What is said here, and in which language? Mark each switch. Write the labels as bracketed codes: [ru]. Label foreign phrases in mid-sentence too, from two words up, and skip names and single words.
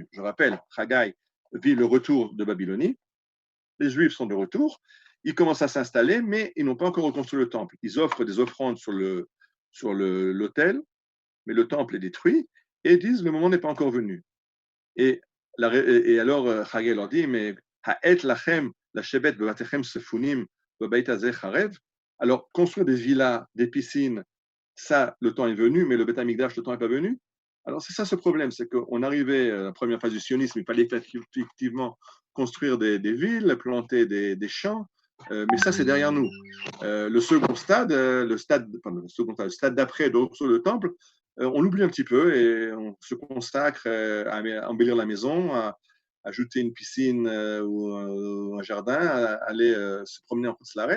[fr] Je rappelle, Haggai vit le retour de Babylonie, les Juifs sont de retour, ils commencent à s'installer, mais ils n'ont pas encore reconstruit le temple. Ils offrent des offrandes sur l'autel, mais le temple est détruit, et ils disent le moment n'est pas encore venu. Et, alors, Haggai leur dit, mais [he] העת לכם ל שבת בבתיכם ספונים והבית הזה חרב. [fr] Alors, construire des villas, des piscines, ça, le temps est venu, mais le Beth Amikdash, le temps n'est pas venu. Alors, c'est ça ce problème, c'est qu'on arrivait à la première phase du sionisme, il fallait effectivement construire des villes, planter des champs, mais ça, c'est derrière nous. Le second stade, le stade d'après, sur le temple, on l'oublie un petit peu et on se consacre à embellir la maison, à ajouter une piscine ou un jardin, à aller se promener en Côte-Laret.